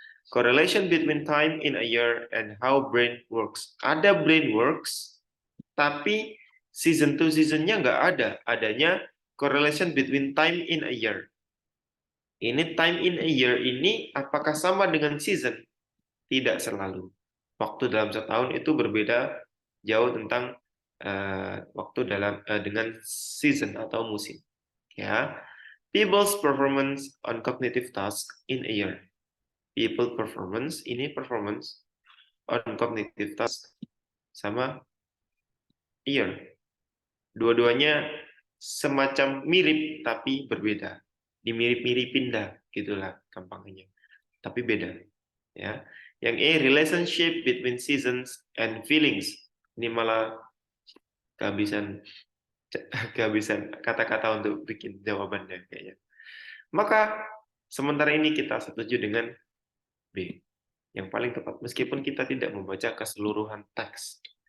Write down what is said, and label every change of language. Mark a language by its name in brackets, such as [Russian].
[English] Correlation between time in a year and how brain works. [Indonesian] Ada brain works, tapi season to seasonnya nggak ada. [English] Adanya correlation between time in a year. [Indonesian] Ini [English] time in a year [Indonesian] ini apakah sama dengan season? Tidak selalu. Waktu dalam setahun itu berbeda jauh tentang waktu dalam dengan season atau musim. [English] Ya, people's performance on cognitive task in a year. People performance ini performance on cognitive task sama year. [Indonesian] Dua-duanya semacam mirip tapi berbeda. Dimirip-miripin dah, gitulah gampangnya. Tapi beda. Ya. [English] Yang E, relationship between seasons and feelings. [Indonesian] Ini malah kehabisan kehabisan kata-kata untuk bikin jawabannya kayaknya. Maka sementara ini kita setuju dengan B. Yang paling tepat. Meskipun kita tidak membaca keseluruhan teks.